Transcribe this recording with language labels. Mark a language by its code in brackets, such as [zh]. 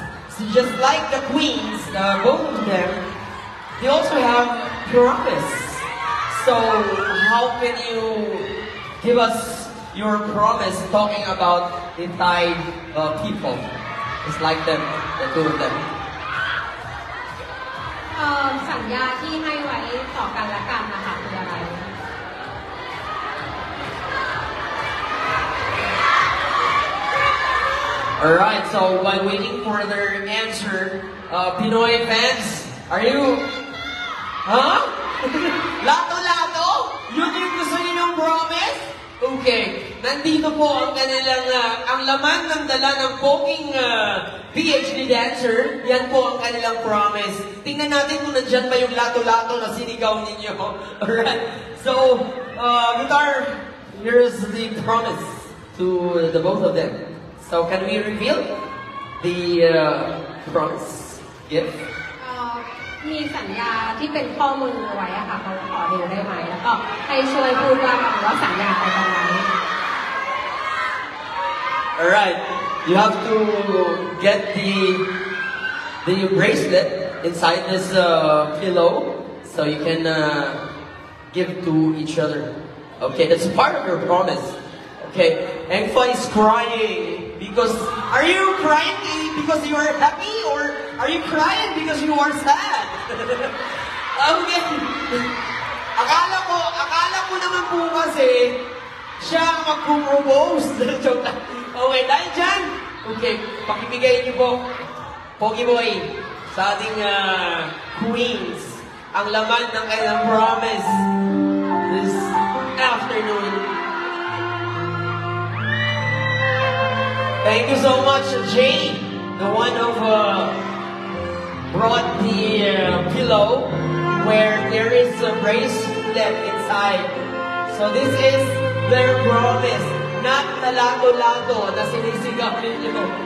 [en] So just like the queens, both of them, they also have promise. So how can you give us your promise talking about the Thai people? It's like them, the two of them. [th] สัญญาที่ให้ไว้ต่อกันและกันนะคะคืออะไร [en] Alright, so while waiting for their answer, Pinoy fans, are you... [tl] Huh? Lato-lato? Yun yung gusto ninyong promise? Okay, nandito po ang kanilang, ang laman ng dala ng poking PhD dancer, yan po ang kanilang promise. Tingnan natin kung nandyan ba yung lato-lato na sinigaw ninyo. [en] Alright, so, guitar, here's the promise to the both of them. So, can we reveal the promise gift? [th] มีสัญญาที่เป็นข้อมือไว้อะค่ะเขาขอดูได้ไหมแล้วก็ให้ช่วยพูดว่าสัญญาไปตรงไหน [en] Alright, you have to get the bracelet inside this pillow so you can give to each other. Okay, that's part of your promise. Okay, Engfa is crying because... Are you crying because you are happy or are you crying because you are sad? Okay. [tl] Akala ko naman po kasi siya ang mag-propose. Joke lang. Okay, dahil dyan. Okay, pakibigay niyo po, Pogi Boy, sa ating queens, ang laman ng kanilang promise [en] this afternoon. Thank you so much, Jay, the one who brought the pillow where there is a bracelet inside. So this is their promise, not the lato-lato [tl] na sinisigaw ninyo.